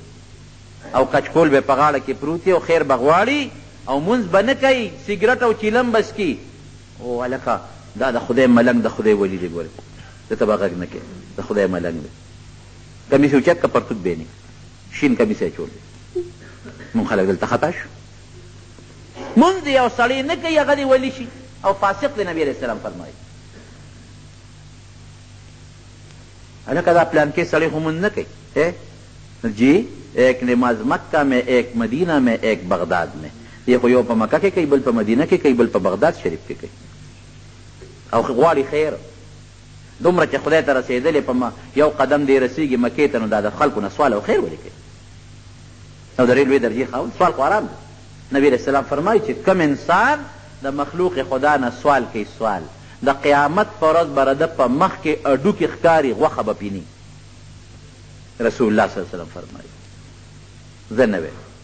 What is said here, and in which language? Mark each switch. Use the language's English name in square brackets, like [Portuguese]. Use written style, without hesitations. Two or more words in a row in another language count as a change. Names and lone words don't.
[Pashto] او کچکول به په غاړه کې پروت او خیر به غواړي او مونځ به نه کوي سګرټ او چیلم بس کی او هلکه دا د خدای ملنګ د خدای ولی دی ګورې ده ته به غږ نه کوي د خدای ملنګ دی کمیس یې اوچت که پرتوت به نه شین کمیس یې چول دی مونږ خلک دلته خطا شو مونځ یو سړی نه کوي هغه دې ولی شي او فاسق دی نبی [Arabic] علیه السلام [Pashto] فرمایي هلکه دا پلانکې سړی خو مونځ نه کوي [Urdu] جی ایک نماز مکہ میں ایک مدینہ میں ایک بغداد میں [Pashto] یہ خو یو په مکه کې کوي بل په مدینه کې کوي بل په بغداد شریف کې کوي او غواړي خیر دومره چې خدای ته رسېدلې په یو قدم دې رسېږي مکې ته نو دا د خلکو نه سوال او خیر ولې کوي او د ډېر لوی درجې خاوند سوال خو آرام دی نبي [Arabic] علیه السلام [Pashto] فرمایي چې کم انسان د مخلوق خدا نه سوال کوي سوال د قیامت په ورځ به د په مخ کې اډوکې ښکاري غوښه به پیني [Arabic] رسول الله صلی الله علیه وسلم [Pashto] فرمایي زه نه وی